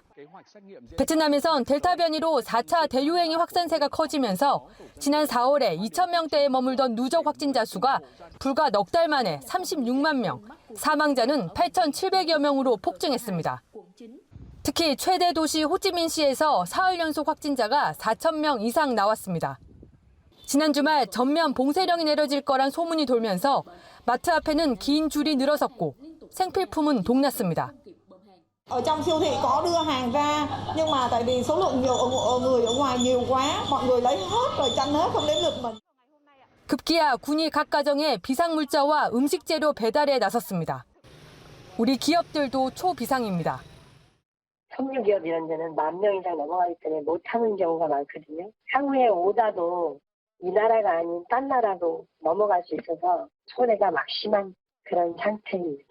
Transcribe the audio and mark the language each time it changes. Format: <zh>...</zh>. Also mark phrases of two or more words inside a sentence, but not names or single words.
<ko>베트남에선 델타 변이로 4차 대유행의 확산세가 커지면서 지난 4월에 2,000명대에 머물던 누적 확진자 수가 불과 넉 달 만에 36만 명, 사망자는 8,700여 명으로 폭증했습니다. 특히 최대 도시 호찌민시에서 사흘 연속 확진자가 4,000명 이상 나왔습니다. 지난 주말 전면 봉쇄령이 내려질 거란 소문이 돌면서 마트 앞에는 긴 줄이 늘어섰고 생필품은 동났습니다.</ko> <vi>Ở trong siêu thị có đưa hàng ra nhưng mà tại vì số lượng người ở ngoài nhiều quá, mọi người lấy hết rồi chăn hết không đến lượt mình.</vi> <ko>급기야 군이 각 가정에 비상물자와 음식 재료 배달에 나섰습니다. 우리 기업들도 초비상입니다. 석유기업 이런 데는 10,000명 이상 넘어가기 때문에 못하는 경우가 많거든요. 향후에 오다도 이 나라가 아닌 딴 나라로 넘어갈 수 있어서 손해가 막심한 그런 상태입니다.</ko>